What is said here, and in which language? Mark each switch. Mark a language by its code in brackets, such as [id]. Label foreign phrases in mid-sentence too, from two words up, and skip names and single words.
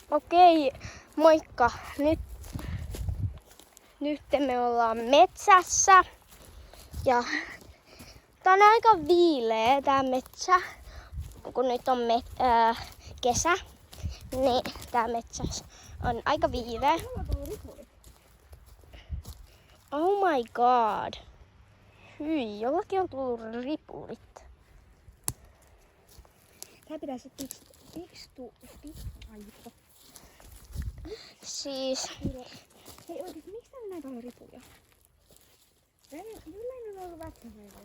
[fi] Okei, moikka. Nyt me ollaan metsässä. Ja tää on aika viileä tää metsä. Kun nyt on kesä, niin tää metsässä on aika viileä. [en] Oh my god. [fi] Hyi, jollakin on tullut ripulit. Tää pitäisi aivo. Siis... Hei oikeesti, miksi täällä näin paljon ripuja? Jollain on ollut vätkäpäivää.